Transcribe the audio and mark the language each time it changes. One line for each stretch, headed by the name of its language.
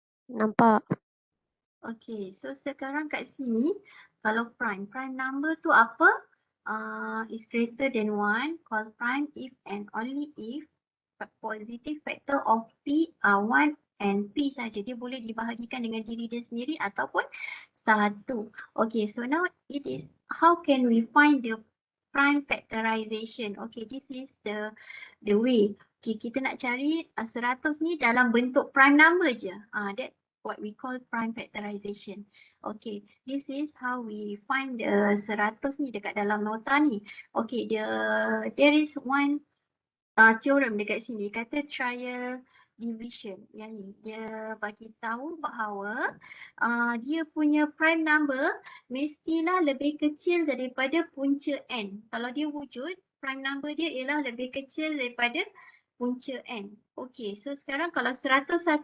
Malay: Nampak. Okay, so sekarang kat sini, kalau prime number tu apa?
English: Is greater than 1, call prime if and only if positive factor of P are 1 and P saja.
Malay: Dia boleh dibahagikan dengan diri dia sendiri ataupun 1.
English: Okay, so now it is how can we find the prime factorization? Okay, this is the way.
Malay: Okay, kita nak cari 100 ni dalam bentuk prime number je.
English: That what we call prime factorization. Okay, this is how we find the 100
Malay: ni dekat dalam nota ni.
English: Okay, there is one theorem
Malay: dekat sini kata
English: trial division.
Malay: Yang ni dia bagi tahu bahawa dia punya prime number mestilah lebih kecil daripada punca n. Kalau dia wujud, prime number dia ialah lebih kecil daripada punca n. Okey, so sekarang kalau 101